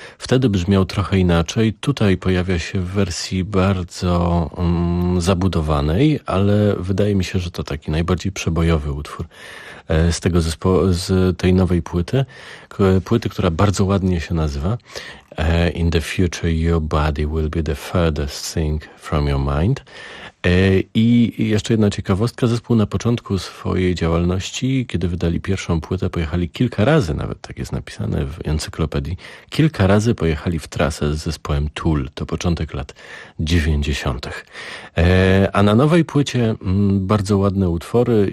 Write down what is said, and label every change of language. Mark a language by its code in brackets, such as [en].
[pl] Wtedy brzmiał trochę inaczej. Tutaj pojawia się w wersji bardzo zabudowanej, ale wydaje mi się, że to taki najbardziej przebojowy utwór z tego zespołu, z tej nowej płyty. Płyty, która bardzo ładnie się nazywa. [en] In the future your body will be the furthest thing from your mind. [pl] I jeszcze jedna ciekawostka. Zespół na początku swojej działalności, kiedy wydali pierwszą płytę, pojechali kilka razy, nawet tak jest napisane w encyklopedii, kilka razy pojechali w trasę z zespołem Tool. To początek lat 90. A na nowej płycie bardzo ładne utwory.